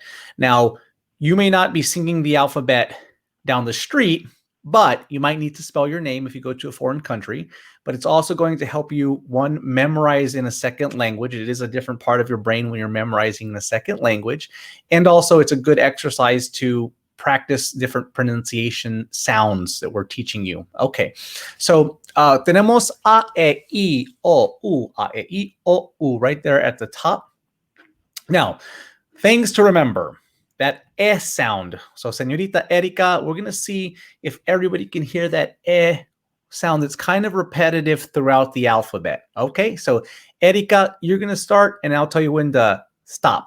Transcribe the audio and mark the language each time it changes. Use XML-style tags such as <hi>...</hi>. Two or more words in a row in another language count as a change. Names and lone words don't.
<en>Now, you may not be singing the alphabet down the street, but you might need to spell your name if you go to a foreign country. But it's also going to help you, one, memorize in a second language. It is a different part of your brain when you're memorizing in a second language. And also it's a good exercise to practice different pronunciation sounds that we're teaching you. Okay, so tenemos A, E, I, O, U, A, E, I, O, U right there at the top. Now, things to remember. That E sound. So, Señorita Erika, we're going to see if everybody can hear that E sound that's kind of repetitive throughout the alphabet. Okay, so Erika, you're going to start, and I'll tell you when to stop.</en>